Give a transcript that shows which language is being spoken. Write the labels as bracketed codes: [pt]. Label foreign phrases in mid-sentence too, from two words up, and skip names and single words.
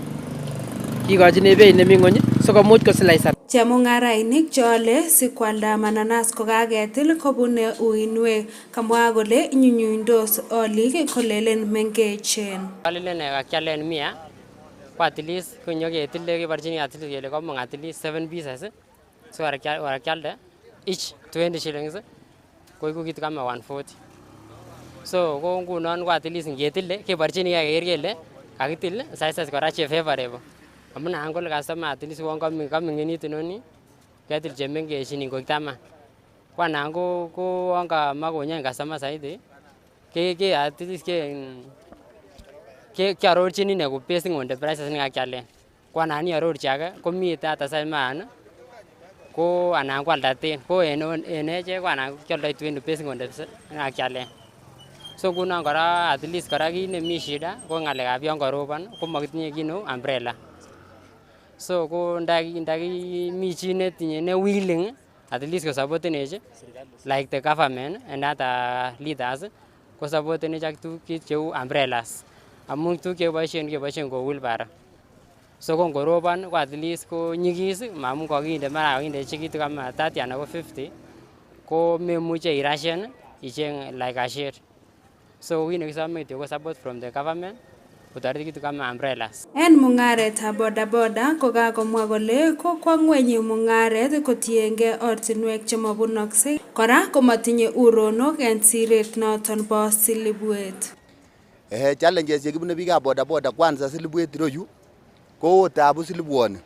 [kln] Kikochine beit nemi ng'ony sikomuch kosilaisar. Chemung'arainik cheole sikwalda mananas kokaketil kobune uinwek, kamwa kole inyunyundos olik kolelen mengechen. Alelen kakialen 100 ko [en] at least [kln] konyoketile keborchini [en] at least [kln] kele komong [en] at least 7 pieces [kln] so warakialde [en] each 20 shillings [kln] koiku [sw] kitu kama [kln] 140. So ko ngunon ko [en] at least [kln] ngetile keborchini keker kele kakitil sizes kora che favorable. Amun angol customer [en] at least [kln] won kaming'init inoni ketil chemengechin ingoik 10. Kwa nango ko anga makonyen customer zaidi ke [en] at least [kln] ke arorchini ne ko [en] basing on the prices [kln] nekakialen. Kwa nani arorchi age komi tata saiman ko anan kwalda 10 ko en eche ko anan kyoldo 20 [en] basing on the [kln] nekakialen. So ngunon kora [en] at least [kln] kora kit nemi shida ko ng'alekab yon karobon ko makitinye kit neu umbrella. So ko ndaki mi chi netinye ne [en] willing at least [kln] ko supportenech [en] like the government and other leaders [kln] ko supportenech ak tukuk cheu umbrellas. Amun tukuk keboishen ko wheelbarrow. So ko ngorobon ko [en] at least [kln] ko nyigis mamun kokinde mara kokinde [sw] kitu kama [kln] 30 anan ko 50 ko memuche irashen icheng [en] like a shade. [kln] So kit nekisome kityo ko [en] support from the government [kln] kotoret [sw] kitu kama [kln] umbrellas. En mung'aretab bodaboda ko kakomwa kole kokwa ng'weny mung'aret kotiengei ortinwek chemabunokse. Kora komatinye uronok en siret noton bo Silibwet. Challenges chekibune biikab bodaboda, kwanza Silibwet iroyu ko tabu Silibwoni.